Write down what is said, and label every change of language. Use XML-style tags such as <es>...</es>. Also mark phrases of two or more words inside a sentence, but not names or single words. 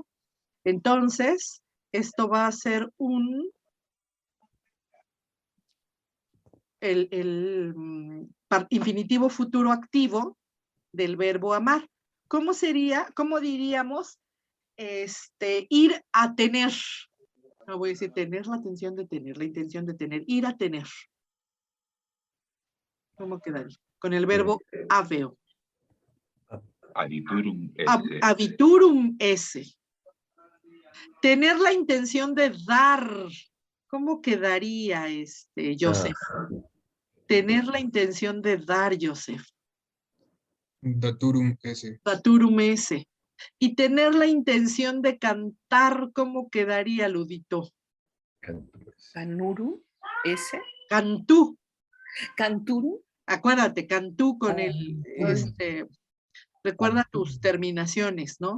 <es>Entonces, esto va a ser el infinitivo futuro activo del verbo amar. ¿Cómo sería, cómo diríamos, ir a tener? No voy a decir tener la intención de tener, la intención de tener, ir a tener. ¿Cómo quedaría? Con el verbo aveo.</es> <la>Habiturum esse. Habiturum esse.</la> <es>Tener la intención de dar. ¿Cómo quedaría, Joseph? Tener la intención de dar, Joseph.</es> <la>Daturum esse. Daturum esse.</la> <es>Y tener la intención de cantar, ¿cómo quedaría, Ludito?</es> <la>Canuru ese. Cantú. Canturu.</la> <es>Acuérdate, cantú con el, recuerda tus terminaciones, ¿no?</es>